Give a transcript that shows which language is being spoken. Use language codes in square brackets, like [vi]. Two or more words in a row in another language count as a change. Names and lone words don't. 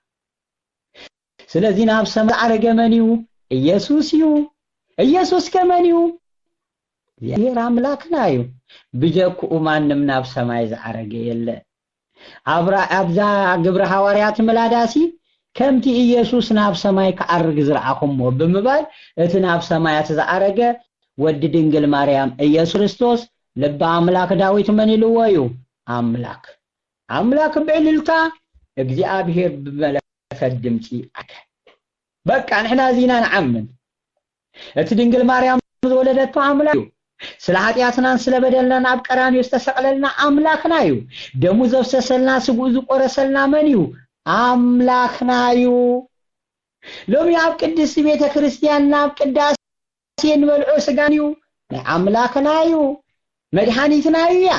[ti] ስለዚህ ናብ ሰማይ አረገ መንዩ ኢየሱስ ከመንዩ የራ አምላክናዩ ብጀኩ ማንም ናብ ሰማይ ዘአረገ የለ አብዛ ግብረ ሐዋርያት መላዳሲ ከምቲ ኢየሱስ ናብ ሰማይ ከአርግ ዝራአኩም በመባል እቲ ናብ ሰማያት ዘአረገ ወድ ድንግል ማርያም ኢየሱስ ክርስቶስ ልበ አምላክ ዳዊት ምን ይልወዩ [am] አምላክ በእልልታ እግዚአብሔር በመለከት ድምጽ [ti] አከ በቃ ንሕና ዚና ነዓምን እቲ ድንግል ማርያም ወለደቱ አምላክ ስለ ኃጢአትናን ስለ በደልናን ኣብ ቀራንዮ ዝተሰቀለልና አምላክናዩ ደሙ ዘፍሰሰልና ስጉ ዝቆረሰልና መንዩ አምላክናዩ ሎሚ ኣብ ቅድስት ቤተ ክርስቲያን ናብ ቅዳሴ ሲንበልዑ ስጋኒው ናይ አምላክናዩ መድኃኒትናዩ ያ